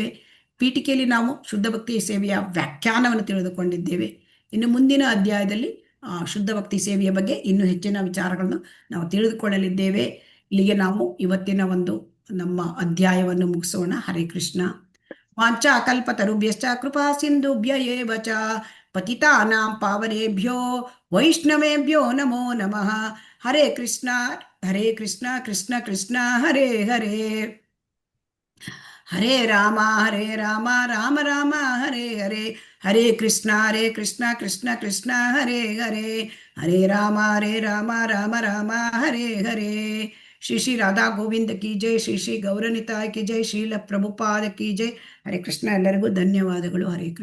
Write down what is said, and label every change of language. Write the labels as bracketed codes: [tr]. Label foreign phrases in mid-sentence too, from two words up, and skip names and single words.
[kn] ಪೀಠಿಕೆಯಲ್ಲಿ ನಾವು ಶುದ್ಧ ಭಕ್ತಿ ಸೇವೆಯ ವ್ಯಾಖ್ಯಾನವನ್ನು ತಿಳಿದುಕೊಂಡಿದ್ದೇವೆ. ಇನ್ನು ಮುಂದಿನ ಅಧ್ಯಾಯದಲ್ಲಿ ಶುದ್ಧ ಭಕ್ತಿ ಸೇವೆಯ ಬಗ್ಗೆ ಇನ್ನೂ ಹೆಚ್ಚಿನ ವಿಚಾರಗಳನ್ನು ನಾವು ತಿಳಿದುಕೊಳ್ಳಲಿದ್ದೇವೆ. ಇಲ್ಲಿಗೆ ನಾವು ಇವತ್ತಿನ ಒಂದು ನಮ್ಮ ಅಧ್ಯಾಯವನ್ನು ಮುಗಿಸೋಣ. [sa] ಹರೇ ಕೃಷ್ಣ. ವಾಂಚಾ ಕಲ್ಪತರುಭ್ಯಶ್ಚ ಕೃಪಾ ಸಿಂಧುಭ್ಯ ಏವ ಚ ಪತಿತಾನಾಂ ಪಾವನೇಭ್ಯೋ ವೈಷ್ಣವೇಭ್ಯೋ ನಮೋ ನಮಃ. ಹರೇ ಕೃಷ್ಣ ಕೃಷ್ಣ ಕೃಷ್ಣ ಹರೇ ಹರೇ, ಹರೇ ರಾಮ ರಾಮ ರಾಮ ಹರೇ ಹರೇ, ಹರೇ ಕೃಷ್ಣ ಕೃಷ್ಣ ಕೃಷ್ಣ ಹರೇ ಹರೇ, ಹರೇ ರಾಮ ರಾಮ ರಾಮ ಹರೇ ಹರೇ. [kn] ಶ್ರೀ ಶ್ರೀ ರಾಧಾ ಗೋವಿಂದ [hi] की जय, [kn] ಶ್ರೀ ಶ್ರೀ ಗೌರನಿತಾಯ್ [hi] की जय, [kn] ಶ್ರೀಲ ಪ್ರಭುಪಾದ [hi] की जय. [kn] ಹರೇ ಕೃಷ್ಣ. ಎಲ್ಲರಿಗೂ ಧನ್ಯವಾದಗಳು. ಹರೇ ಕೃಷ್ಣ.